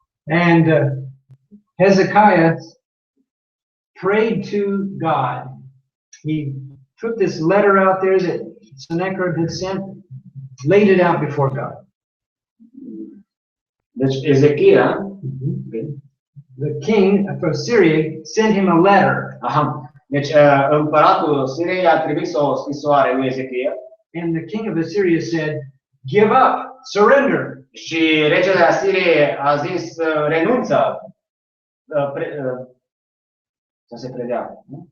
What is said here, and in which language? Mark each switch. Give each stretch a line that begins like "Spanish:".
English: And Hezekiah prayed to God. He took this letter out there that Sennacherib had sent, laid it out before God.
Romanian: Deci Ezechia,
English: the king of Syria sent him a letter.
Romanian: Deci împăratul Siriei a trimis o scrisoare lui Ezechia.
English: And the king of Assyria said, "Give up, surrender."
Romanian: Și regele Asiriei a zis, renunță, să se predea.